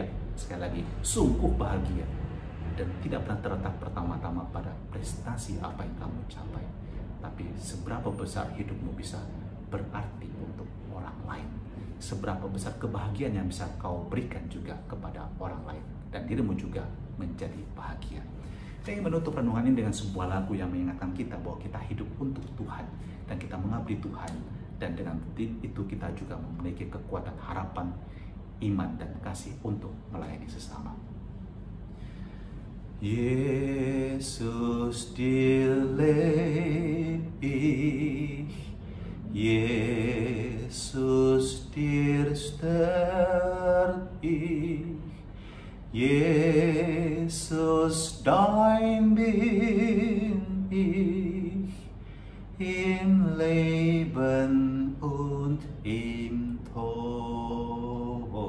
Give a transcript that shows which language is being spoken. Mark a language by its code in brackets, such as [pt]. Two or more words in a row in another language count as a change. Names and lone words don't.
[id] Sekali lagi, sungguh bahagia. Dan tidak pernah terletak pertama-tama pada prestasi apa yang kamu capai, tapi seberapa besar hidupmu bisa berarti untuk orang lain, seberapa besar kebahagiaan yang bisa kau berikan juga kepada orang lain, dan dirimu juga menjadi bahagia. Saya ingin menutup renungan ini dengan sebuah lagu yang mengingatkan kita bahwa kita hidup untuk Tuhan dan kita mengabdi Tuhan, dan dengan itu kita juga memiliki kekuatan harapan, iman, dan kasih untuk melayani sesama. [de] Jesus, dir leb ich, Jesus, dir sterb ich, Jesus, dein bin ich, im Leben und im Tod.